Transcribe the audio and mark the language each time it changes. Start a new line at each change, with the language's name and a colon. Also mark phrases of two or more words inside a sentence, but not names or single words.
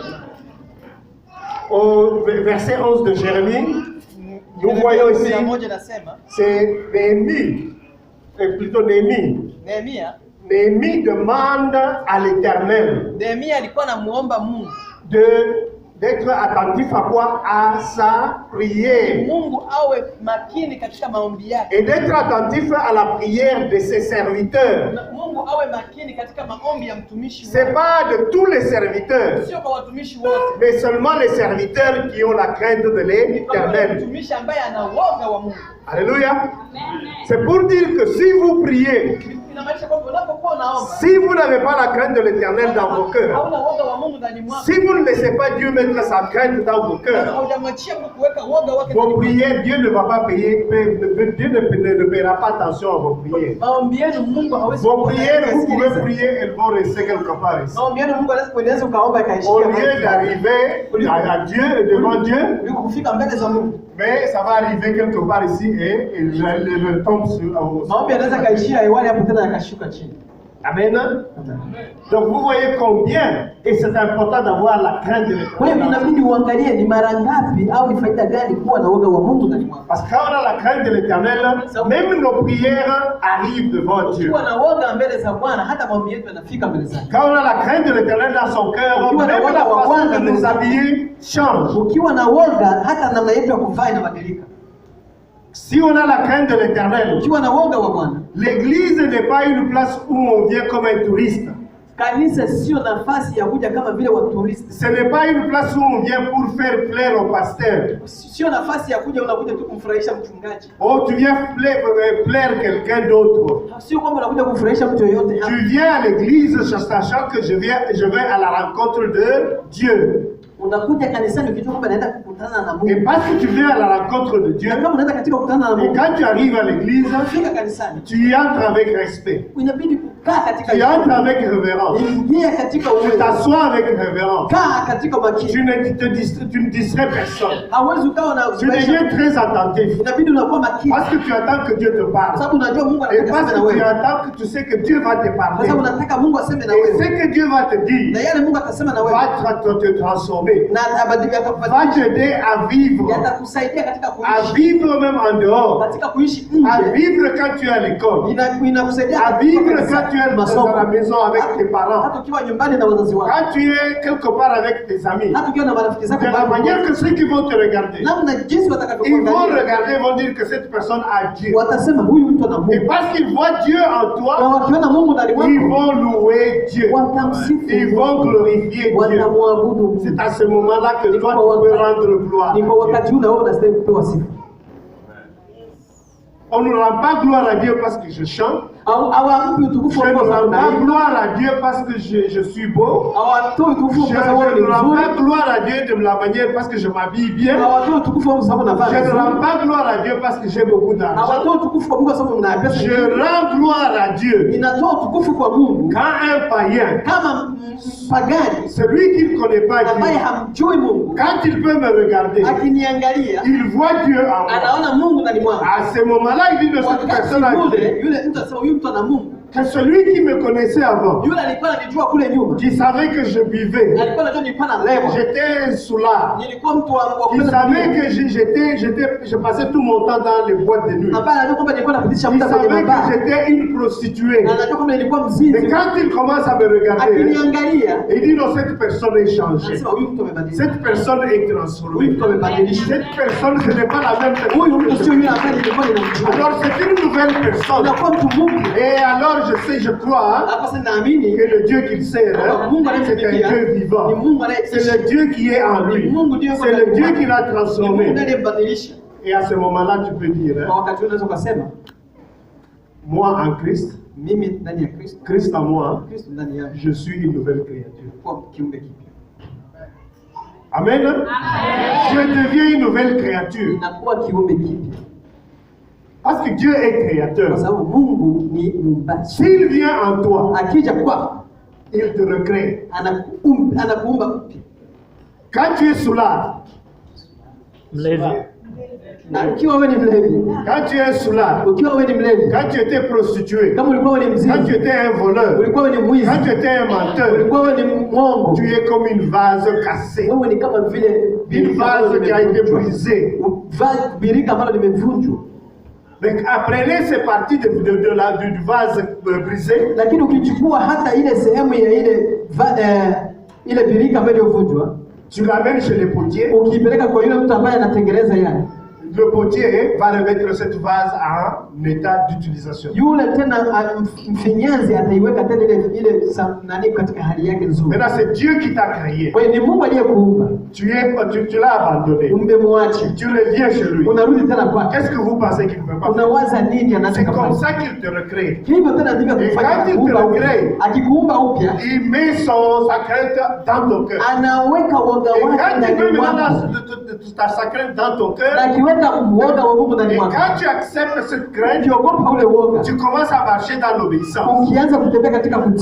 French: Au verset 11 de Jérémie, nous voyons ici, c'est Néhémie, plutôt Néhémie. Néhémie demande à l'Éternel
Swahili: Nehemia alikuwa anamuomba Mungu
French: d'être attentif à quoi? À sa prière.
Swahili: Mungu awe makini katika maombi yake.
French: Et d'être attentif à la prière de ses serviteurs.
Swahili: Mungu awe makini katika maombi ya mtumishi wake.
French: C'est pas de tous les serviteurs,
Swahili: Sio kwa watumishi wote.
French: mais seulement les serviteurs qui ont la crainte de l'Éternel. Mtumishi ambaye ana woga wa Mungu. Alléluia. C'est pour dire que si vous priez,
Swahili: Inamaanisha kwamba unapokuwa unaomba,
French: si vous n'avez pas la crainte de l'Éternel dans vos cœurs,
Swahili: hauna woga wa Mungu ndani mwako.
French: si vous ne laissez pas Dieu mettre sa crainte dans vos cœurs,
Swahili: Haujamwachia Mungu kuweka woga wake
French: vos
Swahili: ndani mwako.
French: prières, Dieu ne va pas payer, Dieu ne paiera pas attention à vos prières.
Swahili: Maombi yenu Mungu hawezi
French: Vos prières, vous pouvez prier, elles vont rester quelque part ici.
Swahili: Maombi yenu Mungu anaweza kuendeleza ukaomba ikaishia.
French: Au lieu d'arriver à Dieu, devant Dieu,
Swahili: Yuko kufika mbele za Mungu.
French: mais ça va arriver quelque part ici et il retombe sur
Swahili: Maombi yanaweza kaishia hewani hapo tena yakashuka chini. Amen.
French: Donc vous voyez combien, et c'est important d'avoir la crainte de
Swahili: Kwa hiyo
French: l'Éternel.
Swahili: inabidi uangalie ni mara ngapi au ni faida gani kuwa na woga wa Mungu ndani mwako.
French: Parce que quand on a la crainte de l'Éternel, même nos prières arrivent devant Dieu.
Swahili: Ukiwa na woga mbele za Bwana, hata maombi yetu yanafika mbele zake.
French: Quand on a la crainte de l'Éternel dans son cœur, même la façon de nous habiller change.
Swahili: Ukiwa na woga, hata namna yetu ya kuvaa inabadilika.
French: Si on a la crainte de l'Éternel,
Swahili: Ukiwa na woga wa Bwana,
French: l'église n'est pas une place où on vient comme un touriste.
Swahili: kanisa sio nafasi ya kuja kama vile waturisti.
French: Ce n'est pas une place où on vient pour faire plaire au pasteur.
Swahili: Sio nafasi ya kuja unakuja tu kumfurahisha mchungaji.
French: Oh, tu viens plaire quelqu'un d'autre.
Swahili: Sio kwamba unakuja kumfurahisha mtu yoyote.
French: Tu viens à l'église sachant que je vais à la rencontre de Dieu.
Swahili: Unakuja kanisani ukijua kwamba naenda kukutana na Mungu.
French: Et parce que tu viens à la rencontre de Dieu,
Swahili: Na kama unaenda katika kukutana na
French: et
Swahili: Mungu,
French: quand tu arrives à l'église,
Swahili: fika kanisani.
French: tu y entres avec respect.
Swahili: Inabidi kukaa katika
French: Tu y entres avec révérence.
Swahili: ingia katika
French: Tu
Swahili: uwezo.
French: t'assois avec révérence.
Swahili: Kaa katika makini.
French: Tu ne distrais personne.
Swahili: Hauwezi ukawa na
French: Tu deviens très attentif.
Swahili: inabidi unakuwa makini.
French: Parce que tu attends que Dieu te
Swahili: Kwa
French: parle.
Swahili: sababu unajua Mungu
French: Et
Swahili: anataka
French: parce
Swahili: aseme na
French: que tu
Swahili: wewe.
French: attends que tu sais que Dieu va te
Swahili: Kwa
French: parler.
Swahili: sababu unataka Mungu aseme na
French: Et
Swahili: wewe.
French: ce que Dieu va te
Swahili: Na
French: dire
Swahili: yale Mungu atasema na wewe.
French: va te transformer.
Swahili: Na
French: Va
Swahili: atakubadilisha.
French: t'aider à vivre.
Swahili: Yatakusaidia katika
French: À
Swahili: kuishi.
French: vivre même en dehors.
Swahili: Katika kuishi
French: À
Swahili: nje.
French: vivre quand tu es à l'école.
Swahili: Inakusaidia
French: À vivre quand tu es
Swahili: masomo.
French: à la maison avec tes parents.
Swahili: Hata ukiwa nyumbani na wazazi wako.
French: Quand tu es quelque part avec tes amis.
Swahili: Hata ukiwa na marafiki zako.
French: De la manière que ceux qui vont te regarder,
Swahili: namna jinsi
French: ils vont
Swahili: watakavyokuangalia.
French: regarder, vont dire que cette personne a Dieu.
Swahili: Watasema huyu mtu ana
French: Et
Swahili: Mungu.
French: parce qu'ils voient Dieu en
Swahili: Na
French: toi,
Swahili: wakiona Mungu ndani
French: ils
Swahili: mwako,
French: vont louer Dieu.
Swahili: watamsifu.
French: Ils vont glorifier Dieu.
Swahili: Watamwabudu Mungu.
French: C'est à ce moment-là que toi, tu peux rendre gloire.
Swahili: Ni kwa wakati ule wewe unastahili kupewa sifa.
French: On ne rend pas gloire à Dieu parce que je chante.
Swahili: hawampi utukufu
French: Je ne
Swahili: kwa sababu
French: rends pas
Swahili: naimba,
French: gloire à Dieu parce que je suis beau.
Swahili: hawatoi utukufu
French: Je
Swahili: kwa sababu ni
French: ne rends
Swahili: mzuri,
French: pas gloire à Dieu de la manière parce que je m'habille bien.
Swahili: hawatoi utukufu kwa sababu navaa
French: Je ne
Swahili: vizuri,
French: rends pas gloire à Dieu parce que j'ai beaucoup d'argent.
Swahili: hawatoi utukufu kwa Mungu kwa sababu mna pesa
French: Je
Swahili: nyingi.
French: rends gloire à Dieu
Swahili: Ninatoa utukufu kwa Mungu
French: quand un païen,
Swahili: kama mpagani
French: celui qui ne connaît pas
Swahili: ambaye
French: Dieu,
Swahili: hamjui Mungu,
French: quand il peut me regarder,
Swahili: akiniangalia
French: il voit Dieu en moi.
Swahili: anaona Mungu ndani mwangu.
French: À ce moment-là, il dit de cette
Swahili: Wakati
French: personne-là
Swahili: ule yule mtu anasema huyu mtu ana Mungu.
French: que celui qui me connaissait avant,
Swahili: Yule alikuwa ananijua kule nyuma,
French: qui savait que je buvais,
Swahili: alikuwa anajua nilikuwa na lewa,
French: j'étais un soulard,
Swahili: nilikuwa mtu wa
French: qui
Swahili: kupenda
French: savait
Swahili: dunia,
French: que je passais tout mon temps dans les boîtes de nuit,
Swahili: ambaye anajua kwamba nilikuwa napitisha
French: il
Swahili: muda kwenye
French: savait que
Swahili: mabaa,
French: j'étais une prostituée.
Swahili: na anajua kwamba nilikuwa
French: Et
Swahili: mzinzi.
French: quand il commence à me regarder,
Swahili: Akiniangalia
French: il dit non, cette personne est changée.
Swahili: anasema huyu mtu amebadilika,
French: Cette personne est
Swahili: huyu
French: transformée.
Swahili: mtu amebadilishwa,
French: Cette personne, ce n'est pas la même
Swahili: huyu mtu sio
French: personne.
Swahili: yule ambaye nilikuwa ninamjua.
French: Alors c'est une nouvelle personne.
Swahili: Unakuwa mtu mpya.
French: Et alors je sais, je crois
Swahili: Hapa sasa naamini
French: que le Dieu qu'il sert,
Swahili: Mungu
French: c'est un
Swahili: anayemtumikia
French: Dieu vivant.
Swahili: ni Mungu
French: C'est
Swahili: anayeishi,
French: le Dieu qui est en lui.
Swahili: Mungu ndiye
French: C'est le Dieu qui l'a
Swahili: ni Mungu
French: transformé.
Swahili: ndiye aliyembadilisha.
French: Et à ce moment-là, tu peux dire,
Swahili: Kwa wakati ule unaweza kusema
French: moi en Christ,
Swahili: mimi ndani ya Kristo,
French: Christ en moi,
Swahili: Kristo ndani yangu,
French: je suis une nouvelle créature.
Swahili: kwa kiumbe kipya. Amen.
French: Je deviens une nouvelle créature.
Swahili: Inakuwa kiumbe kipya
French: Parce que Dieu est
Swahili: kwa
French: créateur.
Swahili: sababu Mungu ni muumbaji.
French: S'il vient en toi,
Swahili: Akija kwako
French: il te recrée.
Swahili: anakuumba upya.
French: Quand tu es soulard,
Swahili: Mlevi. Na ukiwa wewe ni mlevi,
French: quand tu es soulard,
Swahili: ukiwa wewe ni mlevi,
French: quand tu étais prostituée,
Swahili: kama ulikuwa wewe ni
French: quand tu
Swahili: mzinzi,
French: étais un voleur,
Swahili: ulikuwa wewe ni mwizi,
French: quand tu étais un menteur,
Swahili: ulikuwa wewe ni mwongo,
French: tu es comme une vase cassée,
Swahili: wewe ni kama vile
French: une vase qui a été brisée.
Swahili: birika ambalo limevunjwa.
French: Mais apprenez ces parties du vase brisé,
Swahili: Lakini ukichukua hata ile sehemu ya ile birika ambayo iliyovunjwa,
French: tu l'amènes chez le potier.
Swahili: ukiipeleka kwa yule mtu ambaye anatengeneza yale,
French: Le potier va remettre cette vase en état d'utilisation.
Swahili: yule tena mfinyanzi ataiweka tena ile nani katika hali yake nzuri.
French: Maintenant, c'est Dieu qui t'a créé.
Swahili: Kwa hiyo ni Mungu aliyekuumba,
French: Tu l'as abandonné.
Swahili: umemwacha,
French: Tu reviens chez lui.
Swahili: unarudi tena kwake.
French: Qu'est-ce que vous pensez qu'il ne peut pas faire?
Swahili: Unawaza nini
French: C'est
Swahili: anataka
French: comme
Swahili: kufanya?
French: ça qu'il te recrée.
Swahili: Hivyo tena ndivyo
French: Et
Swahili: kufanya,
French: quand il te
Swahili: kuumba upya.
French: recrée,
Swahili: Akikuumba upya,
French: il met sa crainte dans ton cœur.
Swahili: anaweka woga
French: Et
Swahili: wake
French: quand il met
Swahili: ndani
French: maintenant
Swahili: mwako,
French: sa crainte dans ton
Swahili: na
French: cœur,
Swahili: akiweka woga wa Mungu ndani
French: et
Swahili: mwako,
French: quand tu acceptes cette crainte,
Swahili: ukiogopa ule woga,
French: tu commences à marcher dans l'obéissance.
Swahili: ukianza kutembea katika kutii,